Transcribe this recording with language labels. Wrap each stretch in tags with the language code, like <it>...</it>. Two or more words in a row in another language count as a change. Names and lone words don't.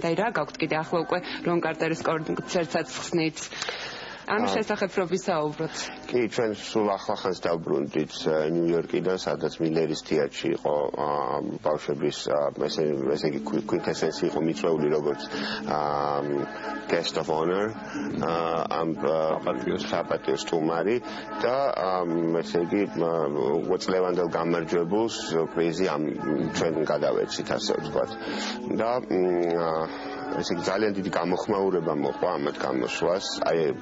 <ka>აი რა გაქვთ კიდე ახლა უკვე რონ კარტერის კონცერტსაც ხსნით. ამის შესახებ რო ვისაუბროთ. კი, ჩვენ სულ ახლახანს დავბრუნდით ნიუ-იორკიდან, სადაც მილერის თეატრში იყო ბავშვების ესე იგი Quintessence იყო მიწვეული როგორც</ka> <en>guest of honor</en> <ka>ამ საპატიო სტუმარი და ესე იგი უწლევანდელ გამარჯვებულს პრიზი ამ ჩვენ გადავეცით ასე ვთქვათ. და ესე იგი ძალიან დიდი გამოხმაურება მოყვა ამათ გამოსვლას.</ka>